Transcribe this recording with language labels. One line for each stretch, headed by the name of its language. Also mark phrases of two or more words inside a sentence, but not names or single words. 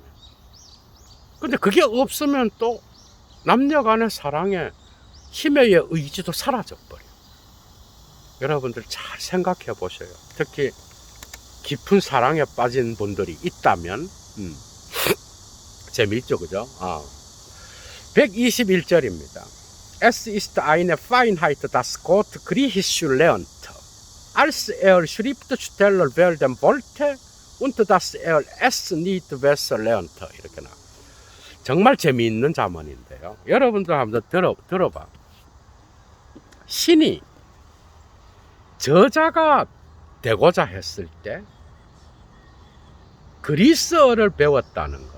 Korean: 근데 그게 없으면 또 남녀 간의 사랑의 힘의 의지도 사라져 버려. 여러분들 잘 생각해 보셔요. 특히 깊은 사랑에 빠진 분들이 있다면 재미있죠, 그죠? 121절입니다.
German: Es ist eine Feinheit, das Gott griechisch lernt, als Schriftsteller werden wollte und das es nicht besser lernt.
Korean: 이렇게 나. 정말 재미있는 자문인데요. 여러분들 한번 들어봐. 신이 저자가 되고자 했을 때 그리스어를 배웠다는 것.